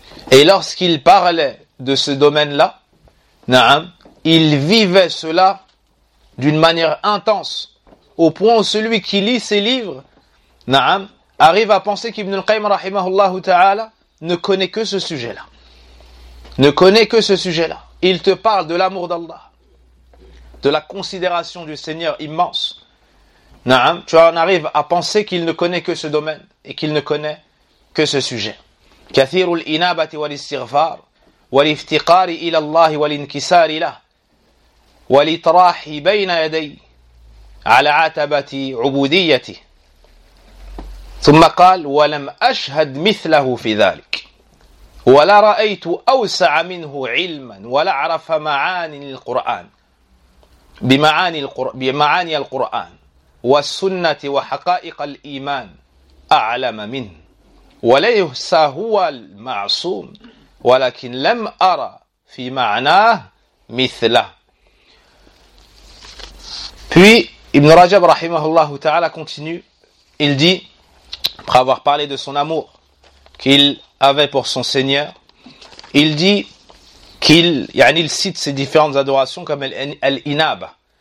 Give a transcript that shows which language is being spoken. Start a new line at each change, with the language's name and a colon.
French: Et lorsqu'il parlait de ce domaine-là, naam, il vivait cela d'une manière intense, au point où celui qui lit ses livres, naam, arrive à penser qu'Ibn al-Qayyim rahimahullah ta'ala ne connaît que ce sujet-là. Ne connaît que ce sujet-là. Il te parle de l'amour d'Allah, de la considération du Seigneur immense. Naam, tu en arrives à penser qu'il ne connaît que ce domaine et qu'il ne connaît que ce sujet.
Arabic: كثير الإنابة والاستغفار والافتقار إلى الله والانكسار له والإطراح بين يدي على عتبة عبوديته. ثم قال ولم أشهد مثله في ذلك ولا رأيت أوسع منه علما ولا أعرف معاني القرآن بمعاني القرآن والسنة وحقائق الإيمان أعلم منه وليس هو المعصوم ولكن لم أرى في معناه مثله.
French: Puis Ibn Rajab rahimahullah ta'ala continue, il dit, après avoir parlé de son amour qu'il avait pour son Seigneur, il dit qu'il, il cite ses différentes adorations comme el-inaba.